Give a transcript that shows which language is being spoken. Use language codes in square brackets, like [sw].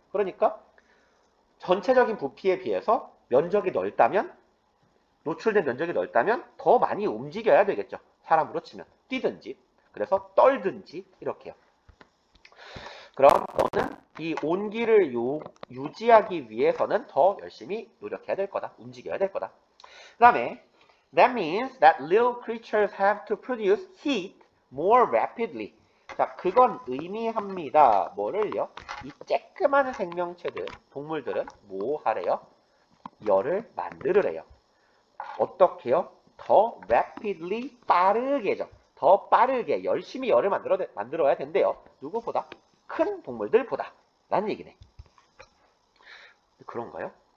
[ko] 그러니까 전체적인 부피에 비해서 면적이 넓다면 노출된 면적이 넓다면 더 많이 움직여야 되겠죠. 사람으로 치면 뛰든지 그래서 떨든지 이렇게요. 그럼 너는 이 온기를 유지하기 위해서는 더 열심히 노력해야 될 거다. 움직여야 될 거다. 그 다음에 [en] That means that little creatures have to produce heat more rapidly. [ko] 자, 그건 의미합니다. 뭐를요? 이 쬐끄만 생명체들, 동물들은 뭐 하래요? 열을 만들으래요. 어떻게요? 더 rapidly, 빠르게죠. 더 빠르게 열심히 열을 만들어야 된대요. 누구보다? 큰 동물들보다. 라는 얘기네. 그런가요?